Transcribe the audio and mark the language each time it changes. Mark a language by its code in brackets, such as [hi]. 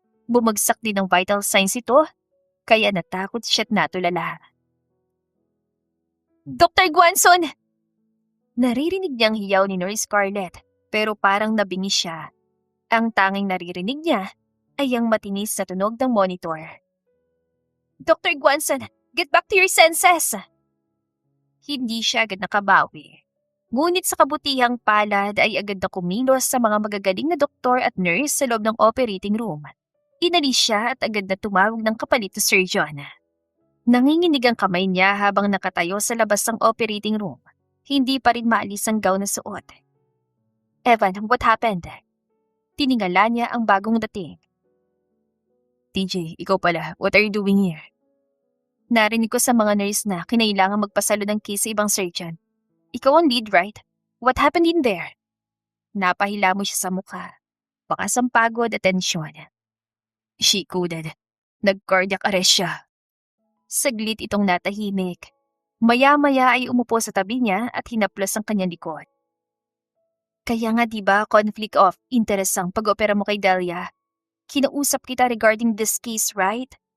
[tl] Bumagsak din ang vital signs ito, kaya natakot siya't natulala. Dr. Guanson! Naririnig niyang hiyaw ni Nurse Scarlett pero parang nabingi siya. Ang tanging naririnig niya ay ang matinis na tunog ng monitor. [en] Dr. Guanson, get back to your senses! [tl] Hindi siya agad nakabawi. Ngunit sa kabutihang palad ay agad na kumilos sa mga magagaling na doktor at nurse sa loob ng operating room. Inalis siya at agad na tumawag ng kapalit na surgeon. Nanginginig ang kamay niya habang nakatayo sa labas ng operating room. Hindi pa rin maalis ang gown na suot. Evan, [en] what happened? [tl] Tiningala niya ang bagong dating. [en] TJ, [tl] ikaw pala. [en] What are you doing here? [tl] Narinig ko sa mga nurse na kinailangan magpasalo ng case sa ibang surgeon. Ikaw ang lead, right? [en] What happened in there? [tl] Napahila mo siya sa mukha. Bakas ang pagod at tensyon. [en] She coded. [tl] Nag-cardiac arrest siya. Saglit itong natahimik. Maya-maya ay umupo sa tabi niya at hinaplas ang kanyang likod. Kaya nga diba conflict of interest ang pag-opera mo kay Delia? Kinausap kita [en] regarding this case, right?